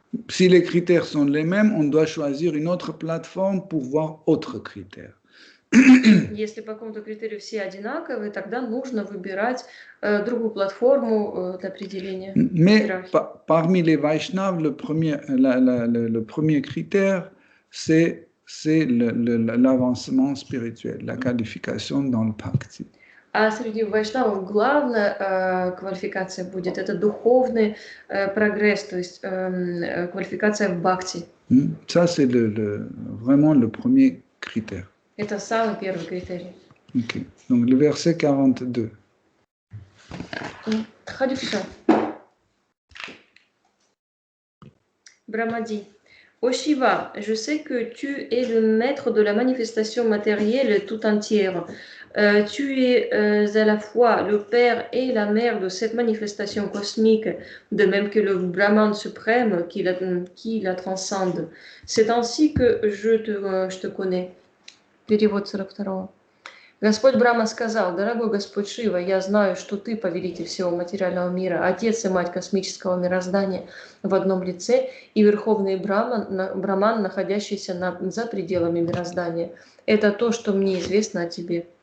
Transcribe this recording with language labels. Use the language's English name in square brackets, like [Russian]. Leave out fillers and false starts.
[French] Si les critères sont les mêmes, on doit choisir une autre plateforme pour voir autres critères. [Russian] Если по какому-то критерию все одинаковые, тогда нужно выбирать другую платформу для определения. [French] Mais parmi les Vaishnavas, le premier critère, c'est l'avancement spirituel, la qualification dans le bhakti. [Russian] А среди вайшнавов главная квалификация будет это духовный прогресс, то есть квалификация в бхакти. [French] Ça, c'est vraiment le premier critère. [Russian] Это самый первый критерий. [French] Ok. Donc le verset 42. Traduction. Brahmadi. Ô Shiva, je sais que tu es le maître de la manifestation matérielle tout entière. Tu es à la fois le père et la mère de cette manifestation cosmique, de même que le Brahman suprême qui la transcende. C'est ainsi que je te connais. [Russian] Перевод 42. Господь Брахма сказал: «Дорогой Господь Шива, я знаю, что ты повелитель всего материального мира, отец и мать космического мироздания в одном лице и верховный Браман, находящийся за пределами мироздания. Это то, что мне известно о тебе».